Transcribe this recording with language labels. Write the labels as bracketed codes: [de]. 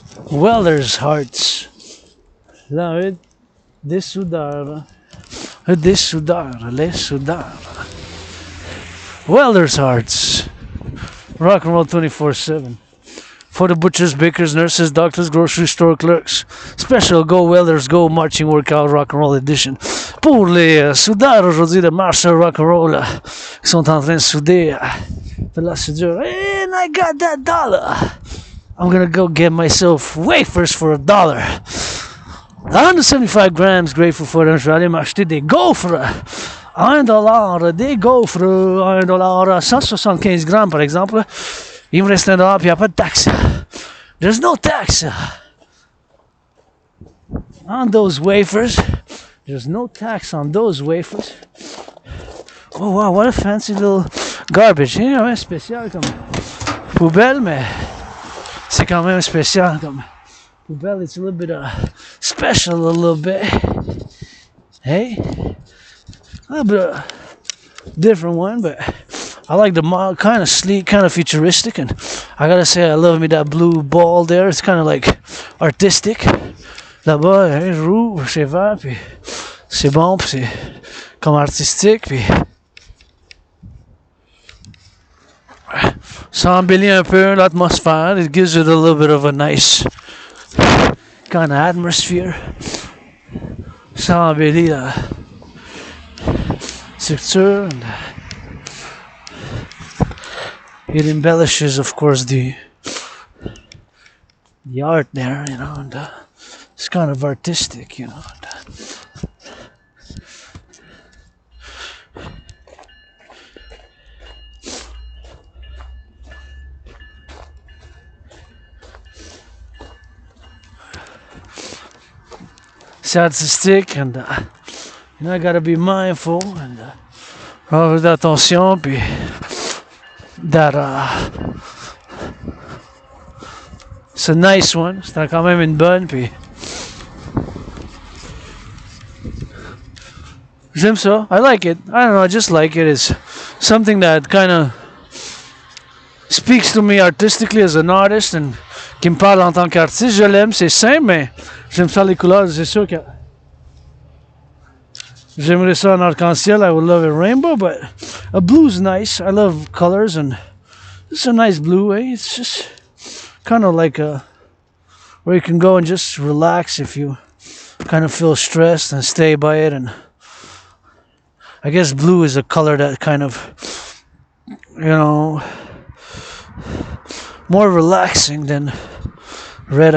[en] Welders' hearts. [fr] Là, des soudeurs. Des soudeurs. Les soudeurs. [en] Welders' hearts. Rock and roll 24/7. For the butchers, bakers, nurses, doctors, grocery store clerks. Special Go Welders Go Marching Workout Rock and Roll Edition. [fr] Pour les soudeurs aujourd'hui de marche rock and roll qui sont en train de souder de la soudure. [en] And I got that $1. I'm gonna go get myself wafers for $1. 175 grams, grateful for them. [fr] Je vais aller m'acheter des gaufres. $1, des gaufres, $1, 175 grammes par exemple. Il me reste $1 puis il n'y a pas de taxe. [en] There's no tax. on those wafers. There's no tax on those wafers. Oh wow, what a fancy little garbage. [fr] You know, spécial comme poubelle, mais c'est quand même spécial comme poubelle. [en] It's a little bit special a little bit. Hey, a little bit different one, but I like the model, kind of sleek, kind of futuristic, and I gotta say I love me that blue ball there. It's kind of like artistic. [fr] Là-bas, hein, rouge, c'est vert, puis c'est bon, puis c'est comme artistique, puis ça embellit un peu l'atmosphère. [en] It gives it a little bit of a nice kind of atmosphere. [fr] Ça embellit la structure. [en] And it embellishes, of course, the art there, you know, and it's kind of artistic, you know. It's artistic, and you know, I gotta be mindful and [fr] avoir d'attention, puis [en] that it's a nice one. [fr] C'est quand même une bonne, puis j'aime ça. [en] I like it. I don't know, I just like it. It's something that kind of speaks to me artistically as an artist, and [fr] qui me parle en tant qu'artiste. Je l'aime, c'est simple, mais j'aime ça les couleurs. C'est sûr que j'aimerais ça en arc-en-ciel. [en] I would love a rainbow, but a blue's nice. I love colors, and it's a nice blue, eh? It's just kind of like where you can go and just relax if you kind of feel stressed and stay by it. And I guess blue is a color that kind of, you know, more relaxing than red.